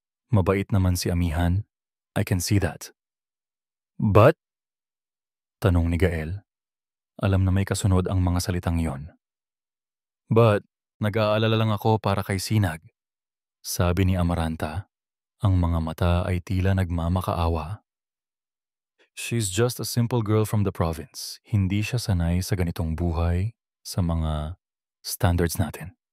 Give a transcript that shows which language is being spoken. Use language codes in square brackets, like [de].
[tl] Mabait naman si amihan. [en] I can see that. But? [tl] Tanong ni Gael. Alam na may kasunod ang mga salitang yon. But, nag-aalala lang ako para kay Sinag. Sabi ni Amaranta, ang mga mata ay tila nagmamakaawa. [en] She's just a simple girl from the province. [tl] Hindi siya sanay sa ganitong buhay, sa mga standards natin.